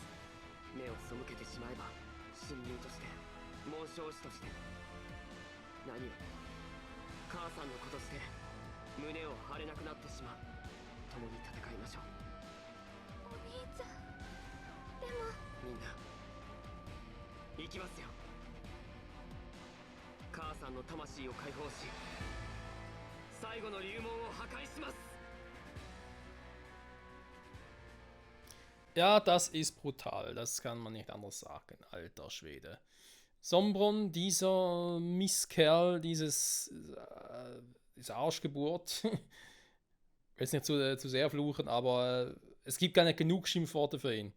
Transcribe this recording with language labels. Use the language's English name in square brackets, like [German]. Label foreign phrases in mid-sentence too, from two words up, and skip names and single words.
[Japanese] 目を背けてしまえば親友として、紋章師として、何より母さんの子として胸を張れなくなってしまう。共に戦いましょう。お兄ちゃん、でもみんな行きますよ。母さんの魂を解放し、最後の流門を破壊します。 [German] Ja, das ist brutal. Das kann man nicht anders sagen. Alter Schwede. Sombron, dieser Misskerl, diese Arschgeburt. Ich will jetzt nicht zu sehr fluchen, aber es gibt gar nicht genug Schimpfworte für ihn.